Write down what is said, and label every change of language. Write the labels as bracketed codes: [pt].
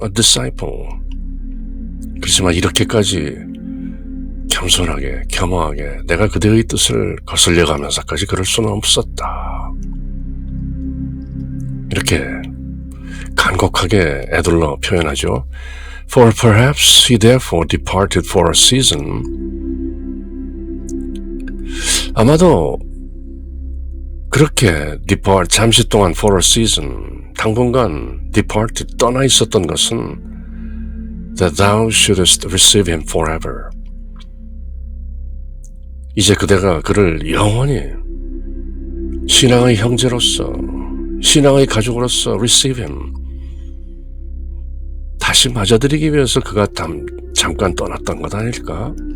[en] a disciple. [ko] 그렇지만 이렇게까지 겸손하게, 겸허하게 내가 그대의 뜻을 거슬려가면서까지 그럴 수는 없었다. 이렇게 간곡하게 애둘러 표현하죠. [en] For perhaps he therefore departed for a season. [ko] 아마도 그렇게 [en] depart, [ko] 잠시 동안 [en] for a season, [ko] 당분간 [en] departed, [ko] 떠나 있었던 것은 [en] that thou shouldest receive him forever. [ko] 이제 그대가 그를 영원히 신앙의 형제로서, 신앙의 가족으로서 [en] receive him, [ko] 다시 맞아들이기 위해서 그가 잠깐 떠났던 것 아닐까?